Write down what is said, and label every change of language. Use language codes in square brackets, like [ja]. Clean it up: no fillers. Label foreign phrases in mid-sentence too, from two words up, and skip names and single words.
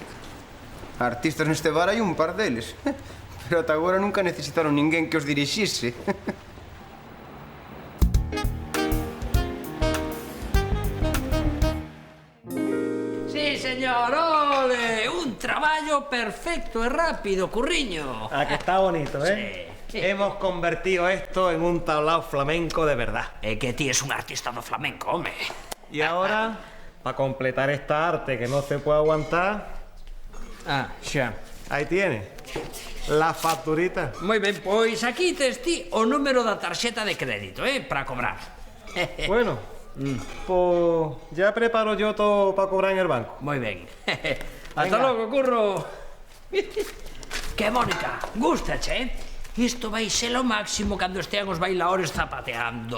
[gl] Artistas neste bar hai un par deles. Pero ata agora nunca necesitaron ninguén que os dirixise. [es] Sí, señor, ole! [gl] Un traballo perfecto e rápido, curriño. [es] Ah, que está bonito, ¿eh? Sí. Hemos convertido esto en un tablao flamenco de verdad. [gl] É que ti es un artista do flamenco, home. [es] Y ahora, para completar esta arte que no se puede aguantar... xa. Ahí tiene. La facturita. [gl] Moi ben, pois aquí tes ti o número da tarxeta de crédito, para cobrar. [es] Bueno, pues ya preparo yo todo para cobrar en el banco. [gl] Moi ben. Hasta logo, Curro. Que, Mónica, gústache, Isto vai ser o máximo cando estean os bailaores zapateando.